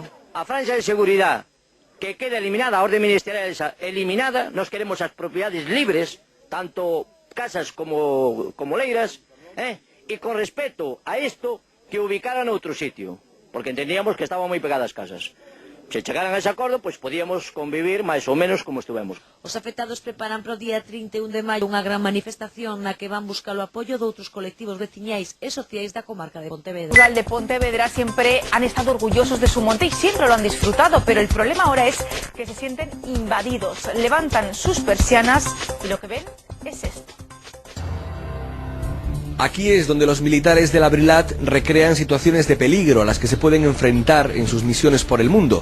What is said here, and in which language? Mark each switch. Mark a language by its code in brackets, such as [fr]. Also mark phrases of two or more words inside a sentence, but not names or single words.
[gl] A franja de seguridade que queda eliminada, a orde ministerial eliminada, nos queremos as propiedades libres, tanto casas como leiras, e con respecto a isto que ubicaran outro sitio, porque entendíamos que estaban moi pegadas casas. Se chegaran a ese acordo, pois podíamos convivir máis ou menos como estuvemos. Os afectados preparan para o día 31 de maio unha gran manifestación na que van buscar o apoio de outros colectivos veciñais e sociais da comarca de Pontevedra. [es] Rural de Pontevedra siempre han estado orgullosos de su monte y siempre lo han disfrutado, pero el problema ahora es que se sienten invadidos. Levantan sus persianas y lo que ven es esto. Aquí es donde los militares del Abrilat recrean situaciones de peligro a las que se pueden enfrentar en sus misiones por el mundo.